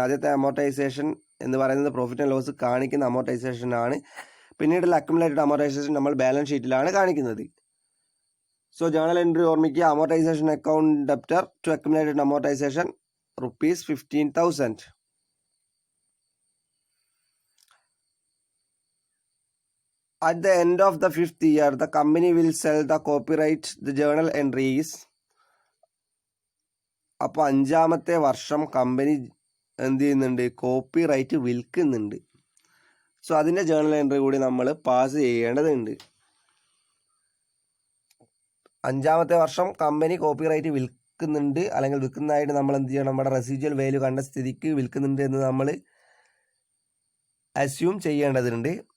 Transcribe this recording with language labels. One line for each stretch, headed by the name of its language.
Malayalam: ആദ്യത്തെ അമോർട്ടൈസേഷൻ എന്ന് പറയുന്നത് പ്രോഫിറ്റ് ആൻഡ് ലോസ് കാണിക്കുന്ന അമോർട്ടൈസേഷൻ ആണ്. പിന്നീടുള്ള അക്യുമുലേറ്റഡ് അമോർട്ടൈസേഷൻ നമ്മൾ ബാലൻസ് ഷീറ്റിലാണ് കാണിക്കുന്നത്. സോ ജേണൽ എൻട്രി ഓർമ്മിക്കുക.
English: Amortisation account debtor to accumulated amortisation ₹15,000. At the end of the 5th year, the company will sell the copyright. The journal entry is.
Malayalam: അപ്പോൾ 5ാമത്തെ വർഷം company എന്ത് ചെയ്യുന്നുണ്ട്, copyright വിൽക്കുന്നുണ്ട്. So അതിൻ്റെ journal entry കൂടി നമ്മൾ pass ചെയ്യേണ്ടതുണ്ട്. 5ാമത്തെ വർഷം കമ്പനി കോപ്പിറൈറ്റ് വിൽക്കുന്നുണ്ട് അല്ലെങ്കിൽ വിൽക്കുന്നതായിട്ട് നമ്മൾ എന്ത് ചെയ്യണം, നമ്മുടെ റെസിജ്വൽ വാല്യൂ കണ്ട സ്ഥിതിക്ക് വിൽക്കുന്നുണ്ട് എന്ന് നമ്മൾ അസ്യൂം ചെയ്യേണ്ടതുണ്ട്.